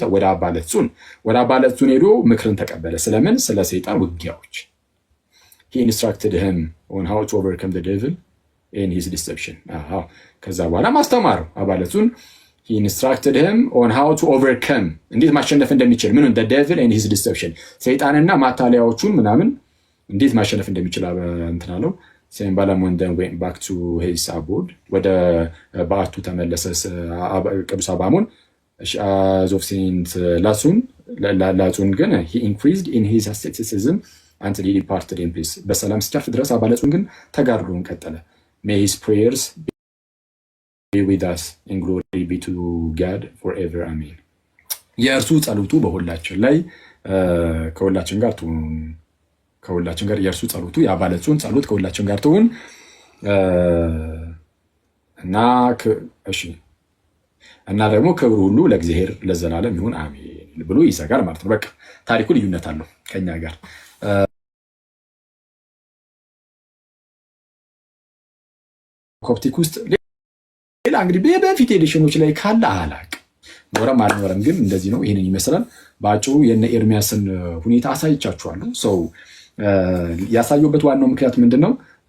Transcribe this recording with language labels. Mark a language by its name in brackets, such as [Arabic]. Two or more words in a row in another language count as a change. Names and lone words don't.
[Amharic] ወደ አባ ለጹን። ወደ አባ ለጹን ሄዶ ምክርን ተቀበለ። ስለምን? ስለ ሰይጣን ውጊያዎች። [English] he instructed him on how to overcome the devil in his deception። [Amharic] ከዛ በኋላ ማስተማረው አባ ለጹን [English] he instructed him on how to overcome [Amharic] እንዴት ማሸነፍ እንደሚችል ምን [English] the devil and his deception [Amharic] ሰይጣንና ማታለያዎቹን ምናምን እንዴት ማሸነፍ እንደሚችል እንትን አለው። ሴም ባላሞን then [English] went back to his abode [Amharic] ወደ በዓቱ ተመለሰ ቅዱስ አባሞን። [English] of Saint [Amharic] ላጹን ግን [English] he increased in his asceticism until he departed in peace [Amharic] በሰላም እስኪያርፍ ድረስ አባ ለጹን ግን ተጋድሎውን ቀጠለ። [English] may his prayers be with us and glory be to God forever amen። [Amharic] የእርሱ ጸሎቱ በሁላችን ላይ ከሁላችን ጋር ትሁን። ከሁላችን ጋር የእርሱ ጸሎቱ የአባ ለጹን ጸሎት ከሁላችን ጋር ትሁን እና እሺ እና ደግሞ ክብሩ ሁሉ ለእግዚአብሔር ለዘላለም ይሁን አሜን ብሎ ይዘጋል ማለት ነው። በቃ ታሪኩ ልዩነት አለው ከኛ ጋር። ኮፕቲክ ውስጥ ሌላ እንግዲህ በፊት ኤዲሽኖች ላይ ካለ አላቅም ኖረም አልኖረም ግን እንደዚህ ነው። ይህንን ይመስላል በአጭሩ የነ ኤርሚያስን ሁኔታ አሳይቻችኋለሁ። ሰው ያሳየሁበት ዋናው ምክንያት ምንድን ነው?